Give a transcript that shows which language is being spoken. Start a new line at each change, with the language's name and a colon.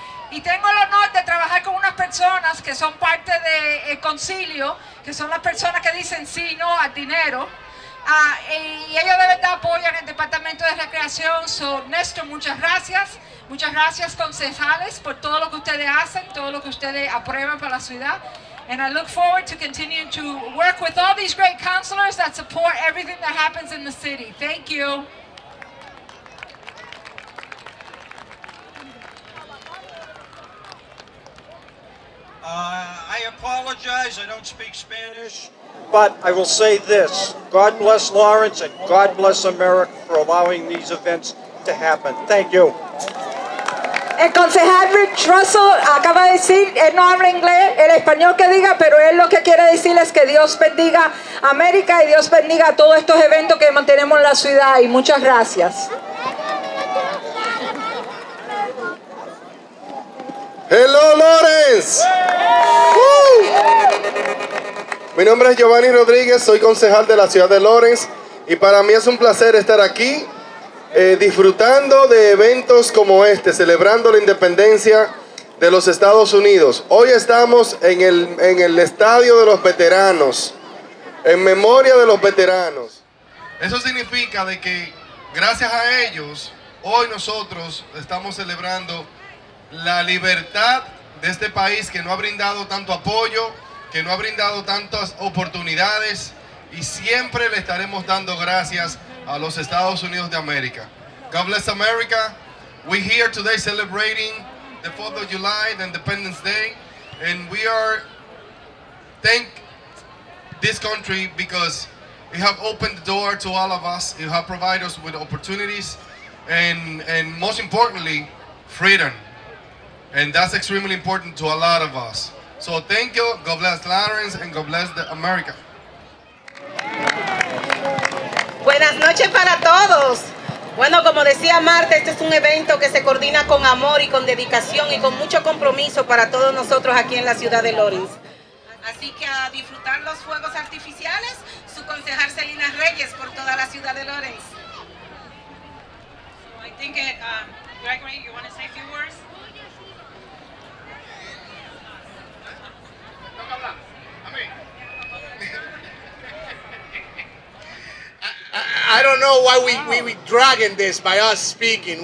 Spanish: Y tengo el honor de trabajar con unas personas que son parte del concilio, que son las personas que dicen sí, no al dinero. Y ellos de verdad apoyan el Departamento de Recreación. So, Néstor, muchas gracias. Muchas gracias, concejales, por todo lo que ustedes hacen, todo lo que ustedes aprueban para la ciudad.
English: And I look forward to continuing to work with all these great counselors that support everything that happens in the city. Thank you. I apologize, I don't speak Spanish, but I will say this. God bless Lawrence and God bless America for allowing these events to happen. Thank you.
Spanish: El concejal Rich Russell acaba de decir, él no habla inglés, el español que diga, pero él lo que quiere decir es que Dios bendiga a América y Dios bendiga a todos estos eventos que mantenemos en la ciudad. Y muchas gracias.
English: Hello, Lawrence.
Spanish: Mi nombre es Giovanni Rodríguez, soy concejal de la ciudad de Lawrence y para mí es un placer estar aquí disfrutando de eventos como este, celebrando la independencia de los Estados Unidos. Hoy estamos en el Estadio de los Veteranos, en memoria de los veteranos. Eso significa de que gracias a ellos, hoy nosotros estamos celebrando la libertad de este país que no ha brindado tanto apoyo, que no ha brindado tantas oportunidades y siempre le estaremos dando gracias a los Estados Unidos de América.
English: God bless America. We're here today celebrating the 4th of July, the Independence Day, and we are thank this country because you have opened the door to all of us. You have provided us with opportunities and most importantly, freedom. And that's extremely important to a lot of us. So thank you. God bless Lawrence and God bless America.
Spanish: Buenas noches para todos. Bueno, como decía Marta, este es un evento que se coordina con amor y con dedicación y con mucho compromiso para todos nosotros aquí en la ciudad de Lawrence. Así que a disfrutar los fuegos artificiales, su concejal Celina Reyes por toda la ciudad de Lawrence.
English: So I think Gregory, you want to say a few words? I don't know why we dragging this by us speaking.